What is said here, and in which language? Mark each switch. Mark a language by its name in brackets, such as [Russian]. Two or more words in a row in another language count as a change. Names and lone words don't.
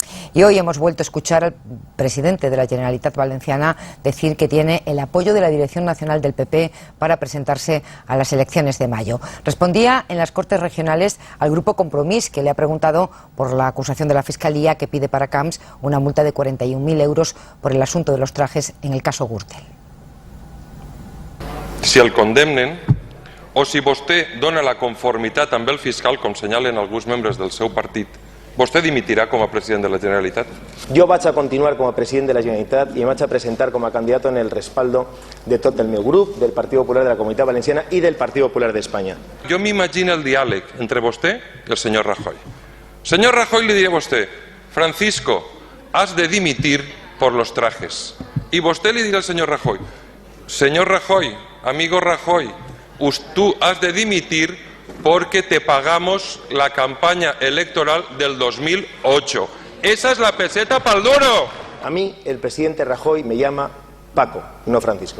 [Spanish] Y hoy hemos vuelto a escuchar al presidente de la Generalitat Valenciana decir que tiene el apoyo de la Dirección Nacional del PP para presentarse a las elecciones de mayo. Respondía en las Cortes Regionales al Grupo Compromís, que le ha preguntado por la acusación de la Fiscalía que pide para Camps una multa de 41.000 euros por el asunto de los trajes en el caso Gürtel. [Catalan] Si el condemnen o si vostè dona la conformitat amb el fiscal, com senyalen alguns membres del seu partit, vostè dimitirà com a president de la Generalitat? [Spanish] Yo vaig a continuar como presidente de la Generalitat y me vaig a presentar como candidato en el respaldo de [Catalan] tot el meu grup, [Spanish] del Partido Popular de la Comunitat Valenciana y del Partido Popular de España. [Catalan] Jo m'imagino el diàleg entre vostè i el senyor Rajoy. Senyor Rajoy, li diré a vostè, Francisco, has de dimitir [Spanish] por los trajes. [Catalan] Y vostè li dirà al senyor Rajoy, [Spanish] señor Rajoy, amigo Rajoy, tú has de dimitir porque te pagamos la campaña electoral del 2008. Esa es la peseta pa'l duro. A mí el presidente Rajoy me llama Paco, no Francisco.